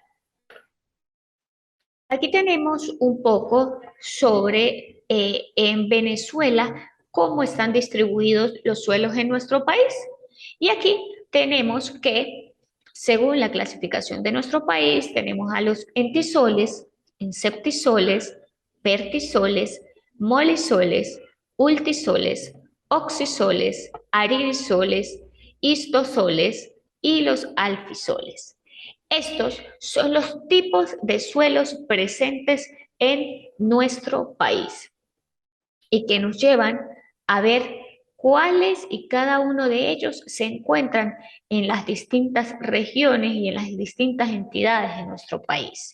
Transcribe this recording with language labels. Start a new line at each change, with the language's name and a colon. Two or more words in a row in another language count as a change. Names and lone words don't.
Spanish: Aquí tenemos un poco sobre en Venezuela cómo están distribuidos los suelos en nuestro país. Y aquí tenemos que, según la clasificación de nuestro país, tenemos a los entisoles, inceptisoles, vertisoles, molisoles, ultisoles, oxisoles, aridisoles, histosoles y los alfisoles. Estos son los tipos de suelos presentes en nuestro país y que nos llevan a ver cuáles y cada uno de ellos se encuentran en las distintas regiones y en las distintas entidades de nuestro país.